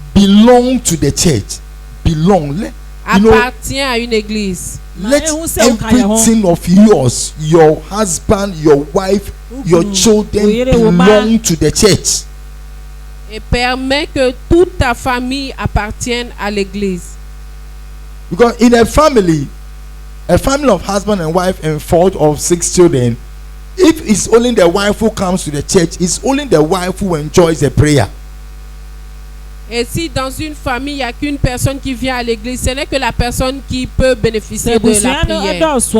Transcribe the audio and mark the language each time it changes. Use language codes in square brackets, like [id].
[en] Belong to the church. Belong. [fr] appartient à une église. [en] Let everything of yours, your husband, your wife, your children belong to the church. [fr] Et permet que toute ta famille appartienne à l'église. [en] Because in a family of husband and wife and 4 or 6 children, if it's only the wife who comes to the church, it's only the wife who enjoys the prayer. [fr] Et si dans une famille, il n'y a qu'une personne qui vient à l'église, ce n'est que la personne qui peut bénéficier de la prière.